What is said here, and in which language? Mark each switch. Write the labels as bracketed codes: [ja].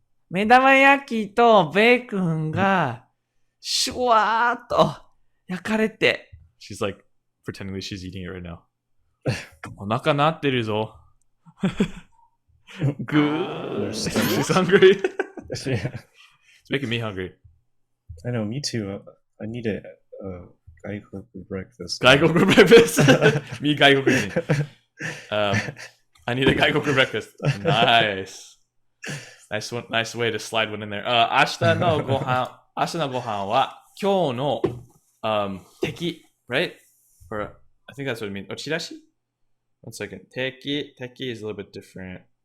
[ja] 目玉焼きとベーコンがシュワーっと焼かれて。 [en] She's like pretending that she's eating it right now. [ja] お腹なってるぞ。 [en] Good. She's hungry. Yeah. It's making me hungry. I know, me too. I need a Gaikoku breakfast. Gaikoku breakfast? Me Gaikoku人. I need a Gaikoku breakfast. Nice. Nice way to slide one in there. [ja] 明日のご飯は今日の敵, right? [en] Or I think that's what it means. チラシ?One second. Teki is a little bit different.